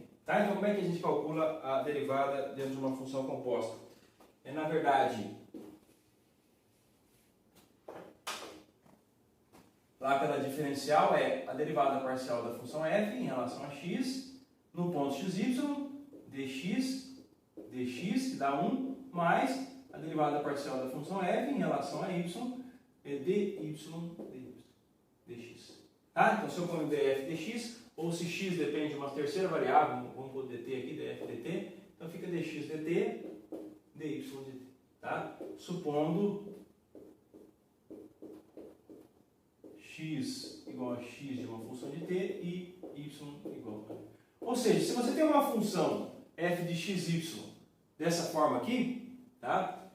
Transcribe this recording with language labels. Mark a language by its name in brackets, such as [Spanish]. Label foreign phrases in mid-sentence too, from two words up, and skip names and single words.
[Portuguese] Tá? Então, como é que a gente calcula a derivada dentro de uma função composta? Na verdade, lá pela diferencial é a derivada parcial da função f em relação a x, no ponto xy, dx, que dá 1, mais a derivada parcial da função f em relação a y, dx. Tá? Então, se eu ponho df dx, ou se x depende de uma terceira variável, vamos pôr dt aqui, df dt, então fica dx dt, dy dt. Tá? Supondo x igual a x de uma função de t e y igual a... Ou seja, se você tem uma função f de xy dessa forma aqui, tá?